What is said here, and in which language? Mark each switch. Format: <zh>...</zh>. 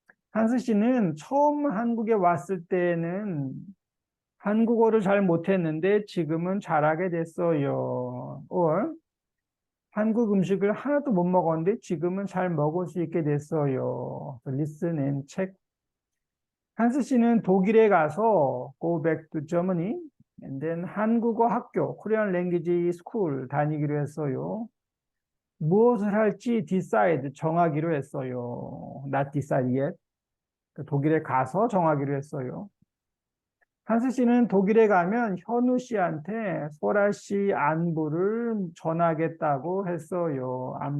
<ko>한스 씨는 처음 한국에 왔을 때는 한국어를 잘 못했는데 지금은 잘하게 됐어요. or 한국 음식을 하나도 못 먹었는데 지금은 잘 먹을 수 있게 됐어요.</ko> <en>Listen and check.</en> <ko>한스 씨는 독일에 가서</ko> <en>go back to Germany and then</en> <ko>한국어 학교,</ko> <en>Korean language school</en> <ko>다니기로 했어요. 무엇을 할지 decide 정하기로 했어요.</ko> <en>Not decide yet.</en> <ko>독일에 가서 정하기로 했어요. 한스 씨는 독일에 가면 현우 씨한테 소라 씨 안부를 전하겠다고 했어요.</ko>